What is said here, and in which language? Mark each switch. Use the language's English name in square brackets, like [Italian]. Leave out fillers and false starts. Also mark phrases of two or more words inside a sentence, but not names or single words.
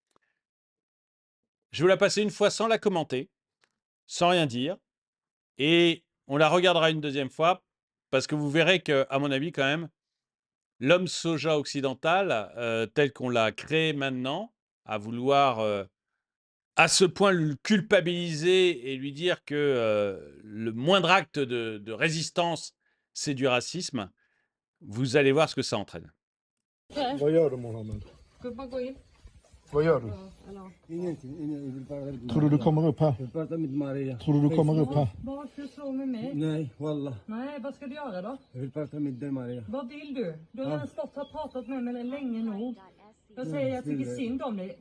[French] Je vais vous la passer une fois sans la commenter, sans rien dire, et on la regardera une deuxième fois parce que vous verrez que, à mon avis, quand même, l'homme soja occidental, tel qu'on l'a créé maintenant, à vouloir à ce point le culpabiliser et lui dire que le moindre acte de résistance, c'est du racisme, vous allez voir ce que ça entraîne. [Swedish] Vad gör du, Mohammed? Gubbar, gå in. Vad gör du? Eller? Ingenting, jag vill bara Tror du kommer upp här? Jag vill prata med Maria. Tror du kommer upp här? Vad ska du slå med mig? Nej, wallah. Nej, vad ska du göra då? Jag vill prata med dig Maria. Vad vill du? Du har redan stått och pratat med mig länge nog. Jag säger jag tycker synd om dig.